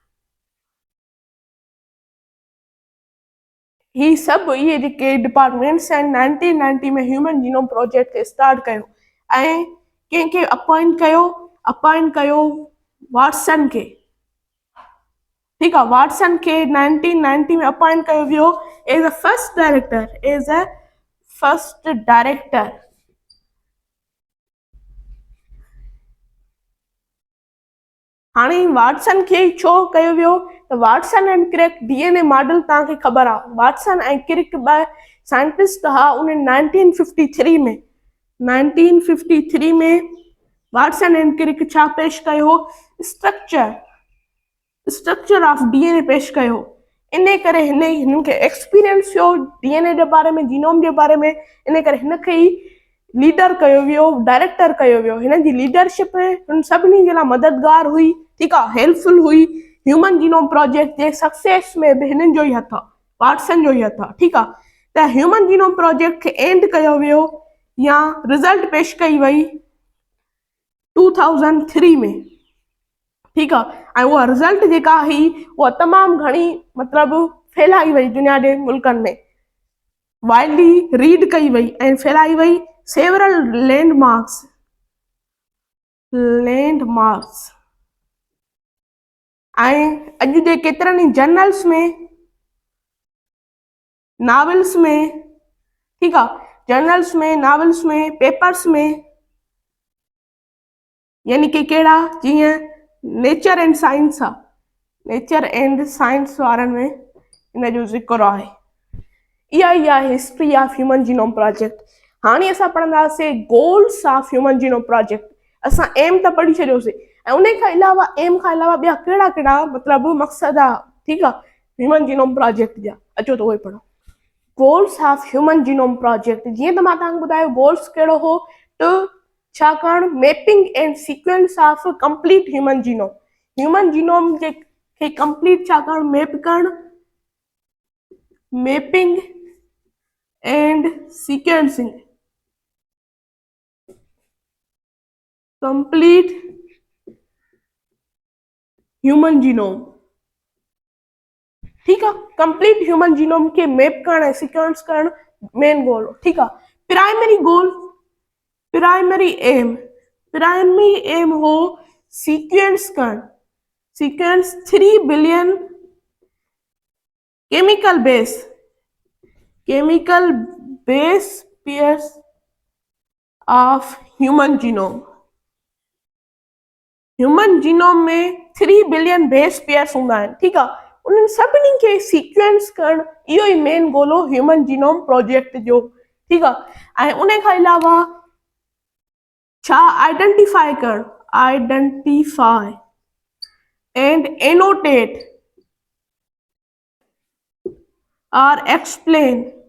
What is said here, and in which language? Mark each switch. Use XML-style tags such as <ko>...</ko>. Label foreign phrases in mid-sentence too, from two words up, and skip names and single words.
<sd>ही सभु इहे जेके डिपार्टमेंट्स आहिनि 1990 में ह्यूमन जीनोम प्रोजेक्ट खे स्टार्ट कयो, ऐं कंहिंखे अपॉइंट कयो वाटसन खे। ठीकु आहे, वाटसन खे 1990 में अपॉइंट कयो वियो</sd> <en>as a first director.</en> <sd>हाणे वाटसन खे छो कयो वियो, त</sd> <en>Watson and Crick DNA model</en> <sd>तव्हांखे ख़बर आहे, वाटसन ऐं क्रिक ॿ साइंटिस्ट हुआ। उन्हनि 1953 में वाटसन एंड क्रिक छा पेश कयो,</sd> <en>structure of DNA</en> <sd>पेश कयो। इन करे हिननि खे एक्सपीरियंस थियो DNA जे बारे में, जीनोम जे बारे में, इन करे हिनखे ई लीडर कयो वियो, डायरेक्टर कयो वियो। हिन जी लीडरशिप हिन सभिनी जे लाइ मददगार हुई, ठीकु आहे, हेल्पफुल हुई। ह्यूमन जीनोम प्रोजेक्ट जे सक्सेस में बि हिननि जो ई हथ आहे, वाटसन जो ई हथ आहे। ठीकु आहे, त ह्यूमन जीनोम प्रोजेक्ट खे एंड कयो वियो या रिज़ल्ट पेश कई वई 2003 में। ठीकु आहे, ऐं उहा रिज़ल्ट जेका हुई उहा तमामु घणी मतिलबु फैलाई वई दुनिया जे मुल्कनि में,</sd> <en>widely read</en> <sd>कई वई ऐं फैलाई वई</sd> <en>several landmarks</en> <sd>ऐं अॼु जे केतिरनि ई जर्नल्स में, नॉवेल्स में, ठीकु आहे, जर्नल्स में, नॉवेल्स में, पेपर्स में, यानी कि कहिड़ा, जीअं नेचर एंड साइंस आहे, नेचर एंड साइंस वारनि में इन जो ज़िक्र आहे। इहा ई आहे</sd> <en>history of Human Genome Project.</en> <sd>हाणे असां पढ़ंदासीं</sd> <en>goals of Human Genome Project.</en> <sd>असां एम त पढ़ी छॾियोसीं, ऐं उन खां अलावा एम खां अलावा ॿिया कहिड़ा कहिड़ा मतिलबु मक़सद आहे, ठीकु आहे, ह्यूमन जीनोम प्रोजेक्ट जा, अचो त उहे पढ़ो।</sd> <en>goals of Human Genome Project,</en> <sd>जीअं त मां तव्हांखे ॿुधायो गोल्स कहिड़ो हो, त छा करणु,</sd> <en>mapping and sequence of complete human genome</en> <sd>जे खे कंप्लीट छा करणु, मैप करणु,</sd> <en>mapping and sequencing complete human genome.</en> <sd>ठीकु आहे, कंप्लीट ह्यूमन जीनोम खे मैप करणु ऐं सीक्वेंस करणु</sd> <en>main goal</en> <sd>हो। ठीकु आहे,</sd> <en>primary aim</en> <sd>हो सीक्वेंस करणु,</sd> <en>sequence 3 billion chemical base pairs of human genome.</en> <sd>ह्यूमन जीनोम में 3 बिलियन</sd> <en>base pairs</en> <sd>हूंदा आहिनि, ठीकु आहे। उन्हनि सभिनी खे सीक्वेंस करणु इहो ई</sd> <en>main goal</en> <sd>हो ह्यूमन जीनोम प्रोजेक्ट जो, ठीकु आहे। ऐं उन खां अलावा छा आइडेंटिफाई करणु,</sd> <en>identify and annotate और explain</en>